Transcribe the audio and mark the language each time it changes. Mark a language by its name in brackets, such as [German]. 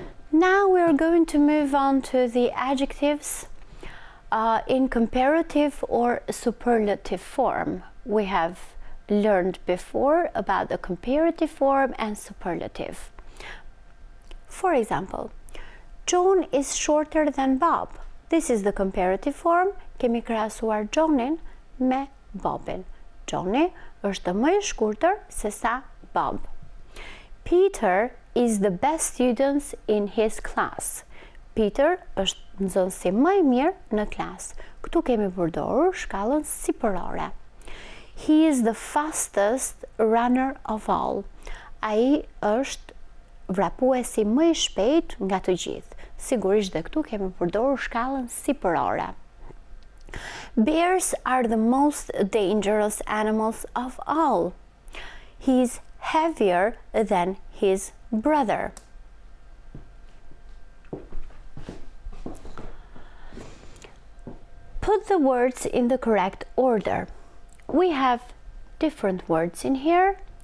[English] Now we are going to move on to the adjectives in comparative or superlative form. We have learned before about the comparative form and superlative. For example, John is shorter than Bob. This is the comparative form. [Albanian] Kemi krahasuar Johnin me Bobin. Johnny është më I shkurtër se sa Bob. [English] Peter is the best student in his class. [Albanian] Peter është nxënësi më I mirë në klas. Këtu kemi përdorur shkallën sipërore. [English] He is the fastest runner of all. [Albanian] Ai është vrapuesi më I shpejt nga të gjithë. Sigurisht dhe këtu kemi përdorur shkallën sipërore. [English] Bears are the most dangerous animals of all. He is heavier than his brother. Put the words in the correct order. We have different words in here.